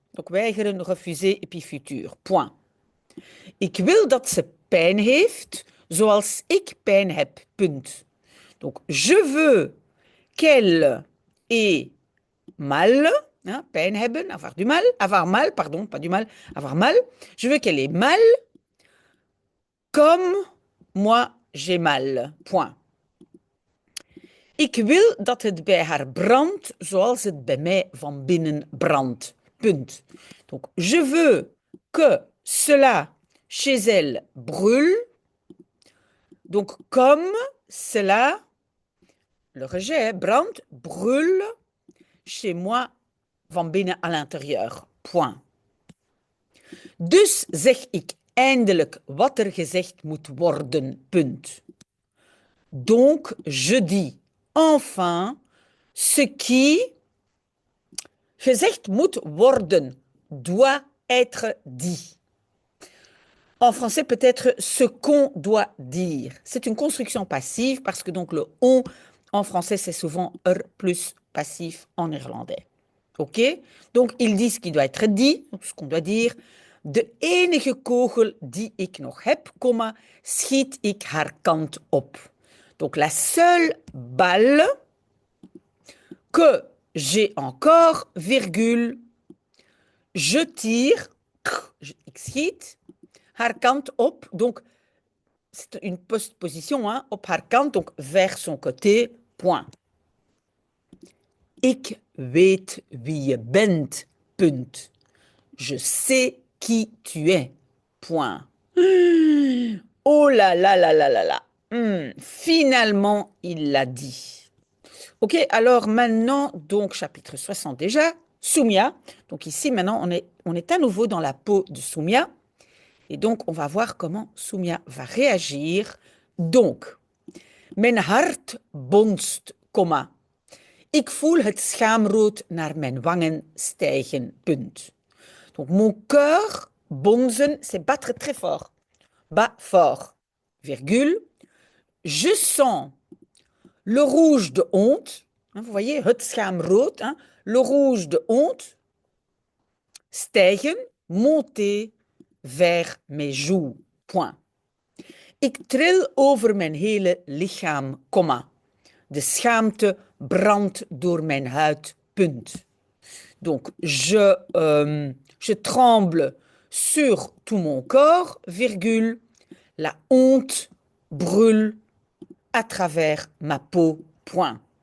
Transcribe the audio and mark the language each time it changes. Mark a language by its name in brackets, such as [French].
[French] Donc weigeren, refuser et puis futur. Point. [Dutch] Ik wil dat ze pijn heeft zoals ik pijn heb. Punt. [French] Donc je veux qu'elle ait mal, hein, [Dutch] pijn hebben, [French] avoir mal, pardon, pas du mal, avoir mal. Je veux qu'elle ait mal comme moi j'ai mal. Point. [Dutch] Ik wil dat het bij haar brandt zoals het bij mij van binnen brandt. Punt. [French] Donc, je veux que cela chez elle brûle. Donc, comme cela, le rejet, brandt, brûle chez moi [Dutch] van binnen [French] à l'intérieur. Point. [Dutch] Dus zeg ik eindelijk wat er gezegd moet worden. Punt. [French] Donc, je dis enfin ce qui [Dutch] gezegd moet worden, [French] doit être dit. En français, peut-être ce qu'on doit dire. C'est une construction passive parce que donc le on en français, c'est souvent er plus passif en néerlandais. OK? Donc, il dit ce qui doit être dit, ce qu'on doit dire. [Dutch] De enige kogel die ik nog heb, schiet ik haar kant op. [French] Donc, la seule balle que j'ai encore, virgule, je tire, [Dutch] ik schiet, haar kant op. [French] Donc, c'est une postposition, hein, [Dutch] op haar kant, [French] donc vers son côté, point. Ik weet wie je bent, punt. Je sais qui tu es, point. Oh là là là là là là. Finalement, il l'a dit. OK, alors maintenant, donc chapitre 60 déjà, Soumia. Donc ici, maintenant, on est à nouveau dans la peau de Soumia. Et donc, on va voir comment Soumia va réagir. [Dutch] Donc, mijn hart bonst, komma. Ik voel het schaamrood naar mijn wangen stijgen, punt. [French] Donc, mon cœur, bonzen, c'est battre très fort. Bat fort, virgule. Je sens le rouge de honte. Hein, vous voyez, [Dutch] het schaamrood. [French] Hein, le rouge de honte. Stijgen, monter vers mes joues, point. [Dutch] Ik tril over mijn hele lichaam, komma. De schaamte brandt door mijn huid, punt. [French] Donc, je tremble sur tout mon corps, virgule. La honte brûle à travers ma peau, point.